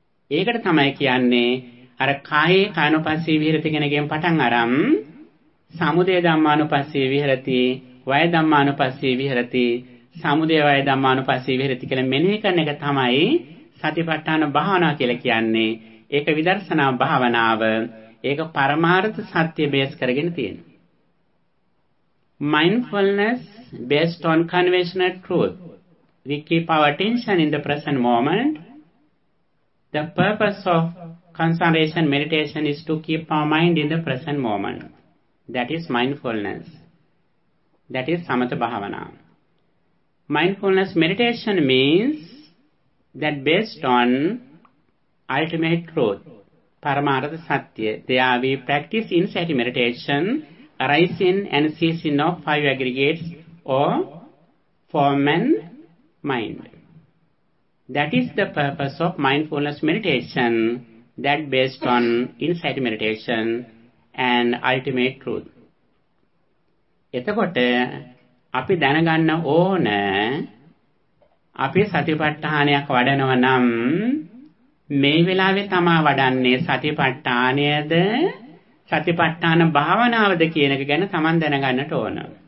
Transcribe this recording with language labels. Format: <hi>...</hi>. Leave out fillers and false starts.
<si>ඒකට තමයි කියන්නේ අර</si> <pi>කායේ කානුපස්සී විහෙරති</pi> <si>කෙනගෙන් පටන් අරන්</si> <pi>සමුදය ධම්මානුපස්සී විහෙරති, වය ධම්මානුපස්සී විහෙරති, සමුදය වය ධම්මානුපස්සී විහෙරති</pi> <si>කියලා මෙනෙහි කරන එක තමයි සතිපට්ඨාන භාවනා කියලා කියන්නේ. ඒක විදර්ශනා භාවනාව. ඒක පරමාර්ථ සත්‍ය බේස් කරගෙන තියෙන</si> <en>mindfulness based on conventional truth. We keep our attention in the present moment. The purpose of concentration meditation is to keep our mind in the present moment. That is mindfulness. That is samatha bhavana. Mindfulness meditation means that based on ultimate truth, paramartha satya, they are we practice insight meditation, arise in and cease in of five aggregates or form and mind. That is the purpose of mindfulness meditation, that based on insight meditation and ultimate truth.</en> <si>එතකොට අපි දැනගන්න ඕන අපි සතිපට්ඨානයක් වඩනව නම් මේ වෙලාවේ තමා වඩන්නේ සතිපට්ඨානයද සතිපට්ඨාන භාවනාවද කියන එක ගැන තමන් දැනගන්නට ඕන.</si>